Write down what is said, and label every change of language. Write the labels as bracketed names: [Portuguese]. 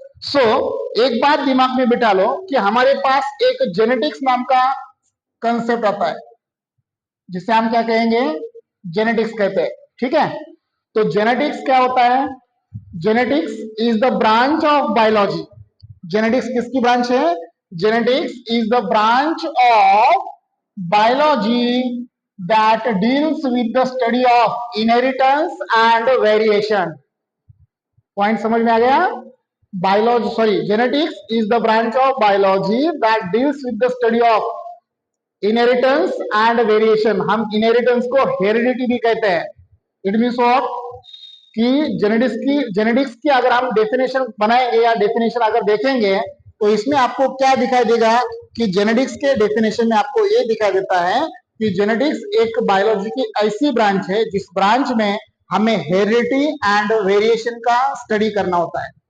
[Hindi] सो एक बात दिमाग में बिठा लो कि हमारे पास एक जेनेटिक्स नाम का कंसेप्ट आता है जिसे हम क्या कहेंगे, जेनेटिक्स कहते हैं। ठीक है, तो जेनेटिक्स क्या होता है? [English] Genetics is the branch of biology. [Hindi] Genetics किसकी ब्रांच है? [English] Genetics is the branch of biology that deals with the study of inheritance and variation. [Hindi] Point समझ में आ गया? [English] Biology, sorry, genetics is the branch of biology that deals with the study of inheritance and variation. [Hindi] हम inheritance को heredity भी कहते हैं। [English] it means what [Hindi] कि genetics की अगर हम डेफिनेशन बनाएंगे या डेफिनेशन अगर देखेंगे तो इसमें आपको क्या दिखाई देगा कि जेनेटिक्स के डेफिनेशन में आपको ये दिखाई देता है कि जेनेटिक्स एक बायोलॉजी की ऐसी ब्रांच है जिस ब्रांच में हमें हेरिडिटी एंड वेरिएशन का स्टडी करना होता है।